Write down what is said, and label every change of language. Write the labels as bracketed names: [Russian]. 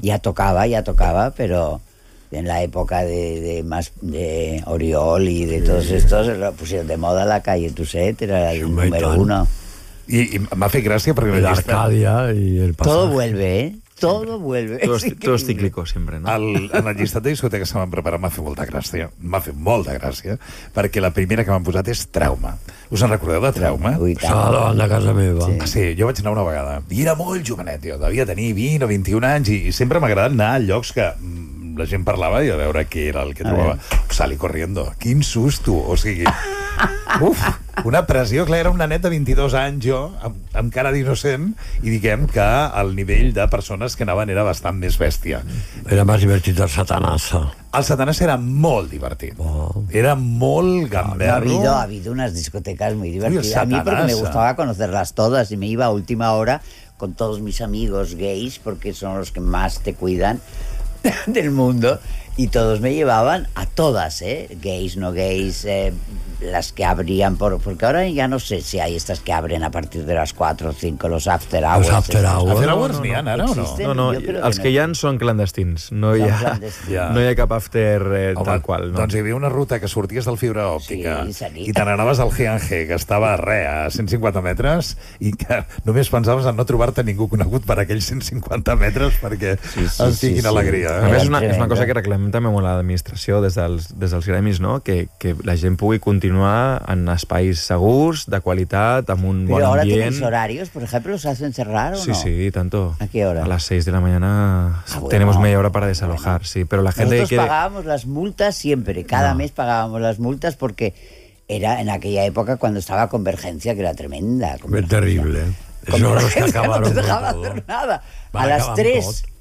[Catalan] Ja tocava, però... [Spanish] En la época de más de Oriol y de todos estos, pusieron de moda la calle Tuset, era el número uno. Y me hace gracia porque... La Arcadia y el pasaje. Todo vuelve, ¿eh? Todo vuelve. Todo es cíclico, siempre, ¿no? [Catalan] En el llistat de discoteques que se m'han preparat m'ha fet molta gràcia. M'ha fet molta gràcia, perquè la primera que m'han posat és Trauma. Us en recordeu de Trauma? Això de casa meva. Sí, jo vaig anar una vegada. I era molt jovenet, jo. Devia tenir 20 o 21 anys i sempre m'ha agradat anar a llocs que... La gent parlava i a veure què era el que trobava. [Spanish] Sali corriendo. [Catalan] Quin susto. O sigui, uf, una pressió. Clar, era una neta de 22 anys, jo, amb cara d'innocent, i diguem que el nivell de persones que anaven era bastant més bèstia. Era més divertit el Satanàs. El Satanàs era molt divertit. Oh. Era molt gamberro. [Spanish] Ha habido unas discotecas muy divertidas. A mí porque me gustaba conocerlas todas y me iba a última hora con todos mis amigos gays porque son los que más te cuidan del mundo, y todos me llevaban a todas, ¿eh? Gays, no gays, las que abrían porque ahora ya no sé si hay estas que abren a partir de las 4 o 5 los after hours. [Catalan] Los after hours n'hi ha ara o no? No, els que hi ha són clandestins. No hi ha cap after tal qual. Doncs hi havia una ruta que sorties del fibra òptica i te n'anaves al Hianje, que estava a 150 metres, i que només pensaves en no trobar-te ningú conegut per aquells 150 metres, perquè els tinguin alegria. A més, és una cosa que reclamem també molt a l'administració des dels gremis, no? Que la gent pugui continuar en espais segurs, de qualitat, amb un bon ambient. Però ara tenen horaris, per exemple, [Spanish] ¿los hacen cerrar o no? Sí, sí, tanto. ¿A qué hora? [Catalan] A les [Spanish] 6 de la mañana tenemos media hora para desalojar, sí. Pero la gente... Nosotros pagábamos las multas siempre, cada mes pagábamos las multas porque era en aquella época cuando estaba Convergencia, que era tremenda. Es terrible. Convergencia no te dejaba hacer nada. A las 3...